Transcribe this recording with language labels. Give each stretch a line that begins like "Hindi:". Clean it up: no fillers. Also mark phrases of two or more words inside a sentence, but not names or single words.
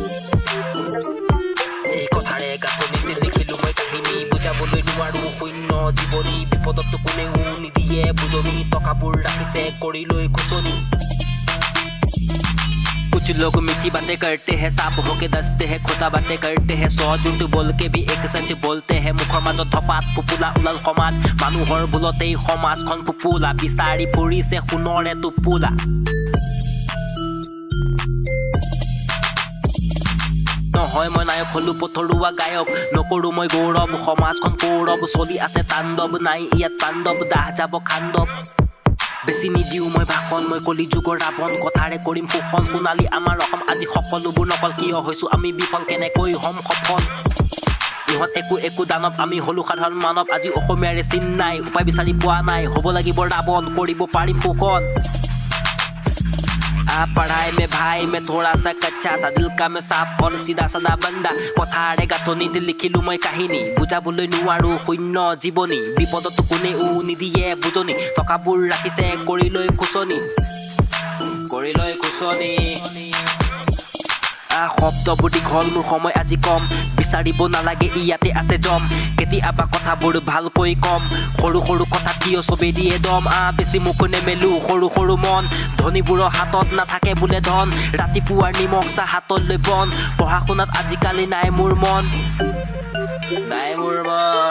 Assamese: এই কথাৰে গাঁথনিতে লিখিলো মই কাহিনী বুজাবলৈ নোৱাৰো শূন্য জীৱনী বিপদত কোনেও নিদিয়ে বুজনি টকাবোৰ ৰাখিছে কৰি লৈ খুচনি
Hindi: कुछ लोग मीठी बातें करते हैं साफ होके दसते हैं खोटा बातें करते हैं 100 झूठ बोल के भी एक सच बोलते हैं मुखर
Assamese: মাজত ধপাত ফুপুলা উলাল সমাজ মানুহৰ ভুলতেই সমাজখন ফুপুলা বিচাৰি ফুৰিছে সোণৰে টোপোলা নহয় মই নায়ক হলো পথৰুৱা গায়ক নকৰো মই গৌৰৱ সমাজখন কৌৰৱ চলি আছে তাণ্ডৱ নাই ইয়াত পাণ্ডৱ দাহ যাব খাণ্ডৱ বেছি নিদিও মই ভাষণ মই কলি যুগৰ ৰাৱণ কথাৰে কৰিম শোষণ সোণালী আমাৰ অসম আজি সকলোবোৰ নকল কিয় হৈছো আমি বিফল কেনেকৈ হম সফল ইহঁত একো দানৱ আমি হলো সাধাৰণ মানৱ আজি অসমীয়াৰে চিন নাই উপায় বিচাৰি পোৱা নাই হ'ব লাগিব ৰাৱণ কৰিব পাৰিম শোষণ
Hindi: पढ़ाई में भाई मैं थोड़ा सा कच्चा था दिल का मैं साफ और सीधा साधा बंदा
Assamese: কথাৰে গাঁথনিতে লিখিলো মই কাহিনী বুজাবলৈ নোৱাৰো শূন্য জীৱনী বিপদত কোনেও নিদিয়ে বুজনি টকাবোৰ ৰাখিছে কৰি লৈ খুচনি শব্দবোৰ দীঘল মোৰ সময় আজি কম বিচাৰিব নালাগে ইয়াতে আছে জম কেতিয়াবা কথাবোৰ ভালকৈ কম সৰু সৰু কথা কিয় চবেই দিয়ে দম বেছি মুখ নেমেলো সৰু সৰু মন ধনীবোৰৰ হাতত নাথাকে বোলে ধন ৰাতিপুৱাৰ নিমখ চাহ হাতলৈ বন পঢ়া শুনাত আজিকালি নাই মোৰ মন